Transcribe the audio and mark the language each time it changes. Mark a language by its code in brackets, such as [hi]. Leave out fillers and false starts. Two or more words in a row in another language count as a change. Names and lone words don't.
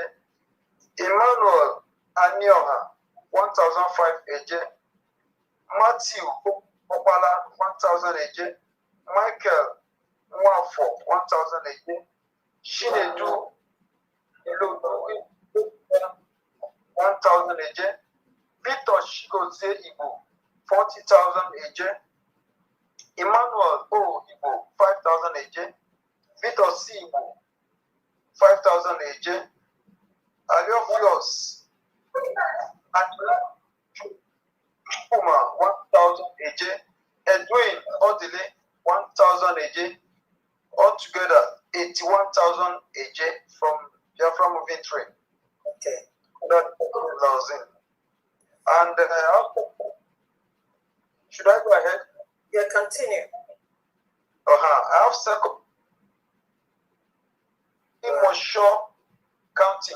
[en] Emmanuel Anioha 1,005 AJ. Matthew Opala 1,000 AJ. Michael Nwafo 1,000 AJ. Shinedu Ilodo 1,000 AJ. Victor Shigoze Igbo 40,000 AJ. Emmanuel O Igbo 5,000 AJ. Victor C Igbo 5,000 AJ. Aliofios Puma 1,000 AJ. Edwin Odile 1,000 AJ. Altogether 81,000 AJ from Biafra moving train. Okay. That allows in. And should I go ahead? Yeah, continue. I have second. Imosho County.